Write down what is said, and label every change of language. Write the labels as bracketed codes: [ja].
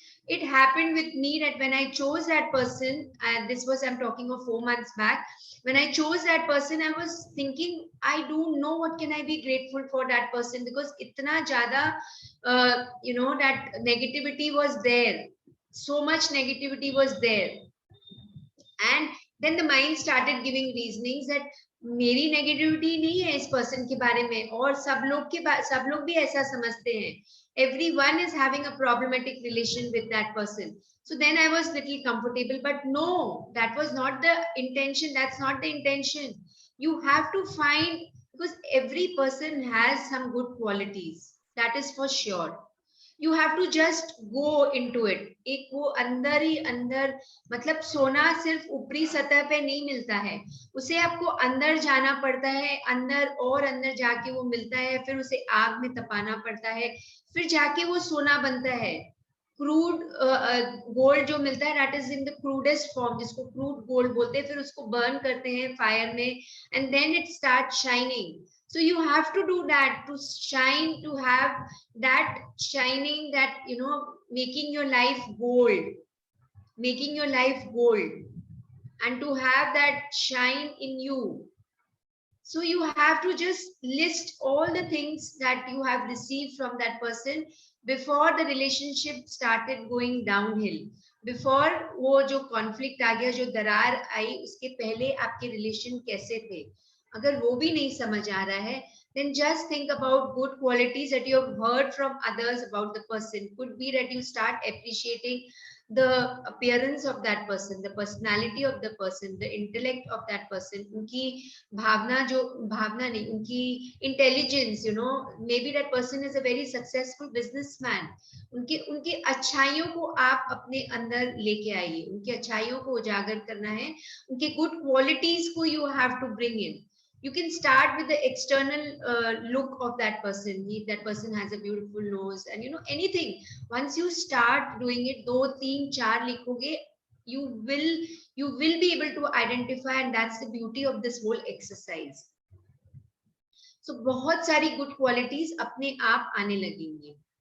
[en] It happened with me that when I chose that person, and this was, I'm talking of 4 months back, when I chose that person, I was thinking, I don't know what can I be grateful for that person, because [hi] itna jada, [en] that negativity was there. So much negativity was there. And then the mind started giving reasonings that [hi] मेरी negativity नहीं है इस person के बारे में, और सब लोग भी ऐसा समझते हैं. [en] Everyone is having a problematic relation with that person. So then I was little comfortable, but no, that was not the intention. That's not the intention. You have to find, because every person has some good qualities. That is for sure. You have to just go into it. [hi] एक वो अंदर ही अंदर, मतलब सोना सिर्फ ऊपरी सतह पे नहीं मिलता है, उसे आपको अंदर जाना पड़ता है, अंदर और अंदर जाके वो मिलता है, फिर उसे आग में तपाना पड़ता है, फिर जाके वो सोना बनता है. [en] crude gold [hi] जो मिलता है [en] that is in the crudest form, [hi] जिसको क्रूड गोल्ड बोलते हैं, फिर उसको बर्न करते हैं फायर में [en] And then it start shining. So you have to do that to shine, to have that shining, that making your life gold, making your life gold, and to have that shine in you. So you have to just list all the things that you have received from that person before the relationship started going downhill. [hi] Before वो जो conflict आ गया, जो दरार आई, उसके पहले आपके relation कैसे थे. अगर वो भी नहीं समझ आ रहा है, [en] then just think about good qualities that you have heard from others about the person. Could be that you start appreciating the appearance of that person, the personality of the person, the intellect of that person, [hi] उनकी भावना नहीं, उनकी [en] intelligence, maybe that person is a very successful businessman. [hi] उनकी अच्छाइयों को आप अपने अंदर लेके आइए, उनकी अच्छाइयों को उजागर करना है, उनके good qualities को [en] you have to bring in. You can start with the external look of that person. That person has a beautiful nose and anything. Once you start doing it, [hi] 2 3 4 लिखोगे, [en] you will be able to identify, and that's the beauty of this whole exercise. [hi] So बहुत सारी good qualities अपने आप आने लगेंगी.